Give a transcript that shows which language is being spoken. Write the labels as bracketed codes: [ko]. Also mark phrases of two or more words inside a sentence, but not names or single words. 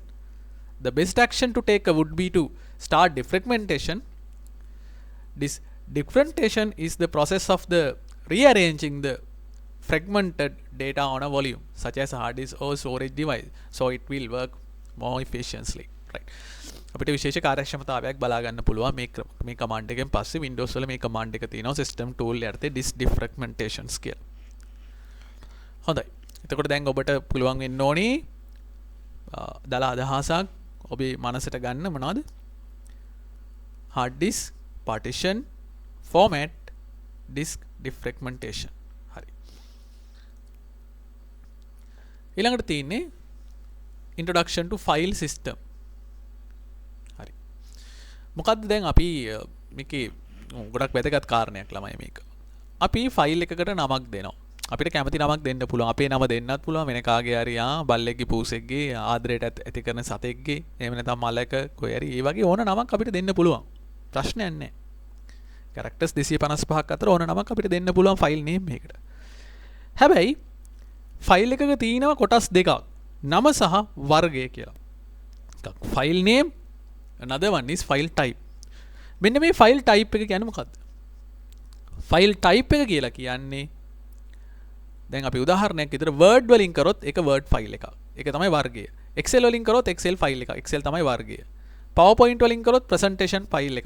[en] The best action to take would be to start defragmentation. This defragmentation is the process of the rearranging the fragmented data on a volume, such as a hard disk or storage device, so it will work more efficiently. Right. [si] අපිට විශේෂ කාර්යක්ෂමතාවයක් බලා ගන්න පුළුවන් මේ කමාන්ඩ් එකෙන් පස්සේ Windows වල මේ කමාන්ඩ් එක තියෙනවා [en] system tool [si] යටතේ [en] disk defragmentations [si] කියලා. හොඳයි. එතකොට දැන් ඔබට පුළුවන් වෙන්න ඕනේ දල අදහසක් ඔබේ මනසට ගන්න මොනවද? [en] hard disk partition format disk defragmentation. [si] හරි. ඊළඟට තියෙන්නේ [en] introduction to file system. [si] හරි. මොකද්ද දැන් අපි මේකේ ගොඩක් වැදගත් කාරණයක් ළමයි මේක. අපි ෆයිල් එකකට නමක් දෙනවා. අපිට කැමති නමක් දෙන්න පුළුවන්. අපේ නම දෙන්නත් පුළුවන් වෙන කාගේ හරි බල්ලෙක්ගේ පූසෙක්ගේ ආදරයට ඇති කරන සතෙක්ගේ එහෙම නැත්නම් මලක කොයි හරි ඒ වගේ ඕන නමක් අපිට දෙන්න පුළුවන්. ප්‍රශ්නයක් නැහැ. characters 255ක් අතර ඕන නමක් අපිට දෙන්න පුළුවන් [en] file name [si] එකකට. හැබැයි ෆයිල් එකක තියෙනවා කොටස් දෙකක්. නම සහ වර්ගය කියලා. [en] file name another one is file type. [si] මෙන්න මේ [en] file type [si] එක කියන්නේ මොකද්ද? [en] file type [si] එක කියලා කියන්නේ දැන් අපි උදාහරණයක් විදිහට Word වලින් කරොත් ඒක Word ෆයිල් එකක්. ඒක තමයි වර්ගය. Excel වලින් කරොත් Excel ෆයිල් එකක්. Excel තමයි වර්ගය. PowerPoint වලින් කරොත් [en] presentation file [si] එකක්.